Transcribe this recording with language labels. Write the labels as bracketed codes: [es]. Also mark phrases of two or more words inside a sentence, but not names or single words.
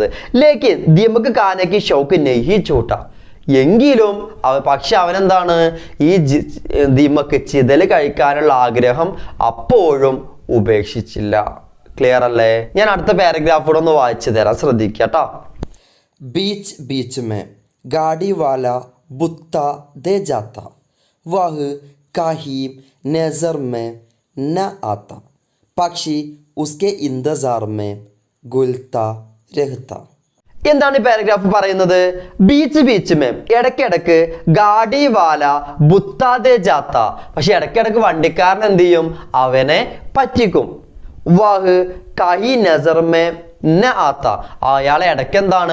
[hi] लेकिन दीमक खाने का शौक नहीं छूटा, [ml] എങ്കിലും പക്ഷെ അവനെന്താണ്? ഈ ദിമക്ക് ചിതല് കഴിക്കാനുള്ള ആഗ്രഹം അപ്പോഴും ഉപേക്ഷിച്ചില്ല. ക്ലിയർ അല്ലേ? ഞാൻ അടുത്ത പാരഗ്രാഫോടെ ഒന്ന് വായിച്ചു തരാം, ശ്രദ്ധിക്കട്ടോ. [hi] बीच बीच में गाड़ी वाला बुत्ता दे जाता, वह कहीं नजर में न आता, पक्षी उसके इंतजार में गुलता रहता. [ml] എന്താണ് ഈ പാരഗ്രാഫ് പറയുന്നത്? [hi] बीच में, [ml] ഇടയ്ക്കിടക്ക് [hi] गाड़ी वाला बुत्ता दे जाता, [ml] പക്ഷെ ഇടയ്ക്കിടക്ക് വണ്ടിക്കാരൻ എന്ത് ചെയ്യും? അവനെ പറ്റിക്കും. [hi] वह कहीं नज़र में न आता, [ml] അയാളെ ഇടയ്ക്ക് എന്താണ്?